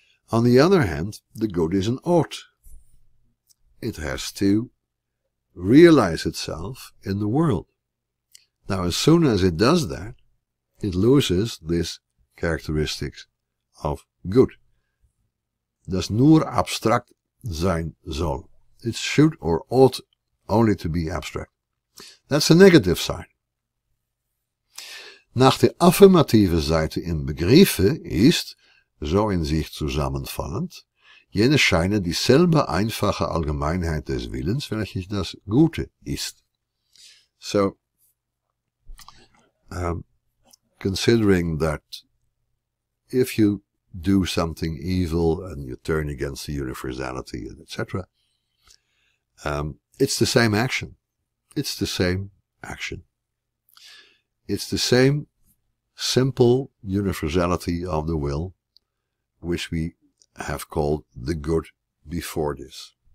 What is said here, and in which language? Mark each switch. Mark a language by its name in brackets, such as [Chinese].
[English] On the other hand, the good is an ought. It has to realize itself in the world. Now, as soon as it does that, it loses this characteristics of good. [German] Das nur abstract sein soll. [English] It should or ought only to be abstract. That's the negative side. [German] Nach der affirmativen Seite im Begriffe ist, so in sich zusammenfallend, jene Scheine dieselbe einfache Allgemeinheit des Willens, welches das Gute ist. [English] So, considering that if you do something evil and you turn against the universality, etc., it's the same action. It's the same action. It's the same simple universality of the will, which we have called the good before this.